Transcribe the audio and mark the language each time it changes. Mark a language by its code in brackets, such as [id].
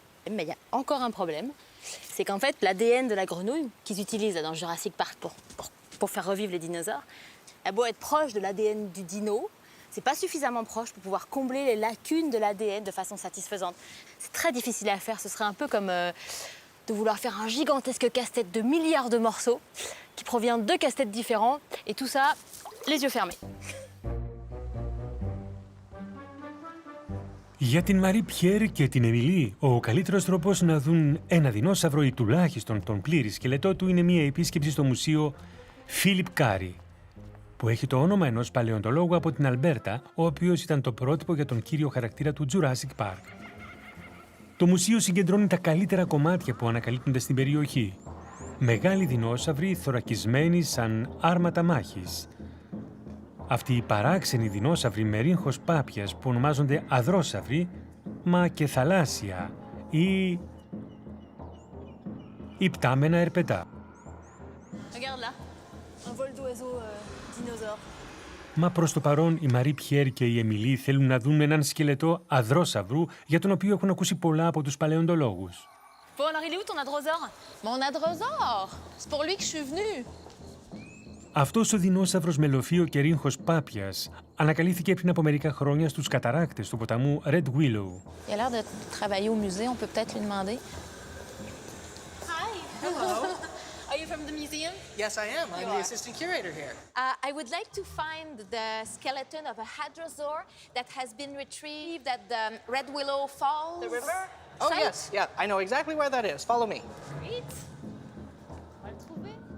[fr] Mais il y a encore un problème, c'est qu'en fait, l'ADN de la grenouille qu'ils utilisent dans Jurassic Park pour faire revivre les dinosaures, a beau être proche de l'ADN du dino, c'est pas suffisamment proche pour pouvoir combler les lacunes de l'ADN de façon satisfaisante. C'est très difficile à faire, ce serait un peu comme de vouloir faire un gigantesque casse-tête de milliards de morceaux qui provient de deux casse-têtes différents, et tout ça, les yeux fermés. [el] Για την Μαρί-Πιερ και την Εμιλί, ο καλύτερος τρόπος να δουν ένα δεινόσαυρο ή τουλάχιστον τον πλήρη σκελετό του είναι μια επίσκεψη στο μουσείο Φίλιπ Κάρι, που έχει το όνομα ενός παλαιοντολόγου από την Αλμπέρτα, ο οποίος ήταν το πρότυπο για τον κύριο χαρακτήρα του Jurassic Park. Το μουσείο συγκεντρώνει τα καλύτερα κομμάτια που ανακαλύπτονται στην περιοχή. Μεγάλοι δεινόσαυροι θωρακισμένοι σαν άρματα μάχης. Αυτοί οι παράξενοι δεινόσαυροι με ρίγχος πάπιας που ονομάζονται αδρόσαυροι, μα και θαλάσσια ή υπτάμενα ερπετά. [fr] Regarde là, un vol d'oiseaux dinosaures. [el] Μα προς το παρόν η Μαρί-Πιερ και η Εμιλί θέλουν να δουν έναν σκελετό αδρόσαυρου για τον οποίο έχουν ακούσει πολλά από τους παλαιοντολόγους. [fr] Bon, alors il est où ton adrosaure? Mon adrosaure! C'est pour lui que je suis venue. [el] Αυτός ο δεινόσαυρος με λοφείο και ρίγχος πάπιας ανακαλύφθηκε πριν από μερικά χρόνια στους καταράκτες του ποταμού Red Willow. [fr] Il a l'air de travailler au musée, on peut peut-être lui demander. [en] Hi. Hello. Are you from the museum? Yes, I am. I'm the assistant curator here. I would like to find the skeleton of a hadrosaur that has been retrieved at the Red Willow Falls. The river? Oh, Site? yes. Yeah, I know exactly where that is. Follow me. Great. [fr] On va le trouver.